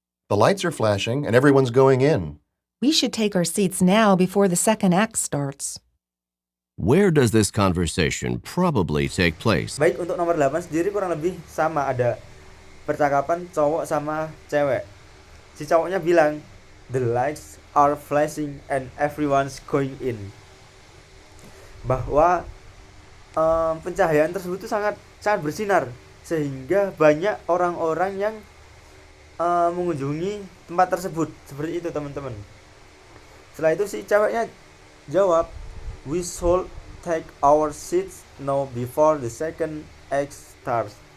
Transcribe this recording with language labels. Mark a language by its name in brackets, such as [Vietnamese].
[English] The lights are flashing and everyone's going in. We should take our seats now before the second act starts. Where does this conversation probably take place? [Indonesian] Baik, untuk nomor 8 sendiri kurang lebih sama, ada percakapan cowok sama cewek. Si cowoknya bilang, [English] the lights are flashing and everyone's going in. [Indonesian] Bahwa pencahayaan tersebut itu sangat bersinar sehingga banyak orang-orang yang mengunjungi tempat tersebut. Seperti itu teman-teman. Setelah itu si ceweknya jawab, [English] we should take our seats now before the second act starts.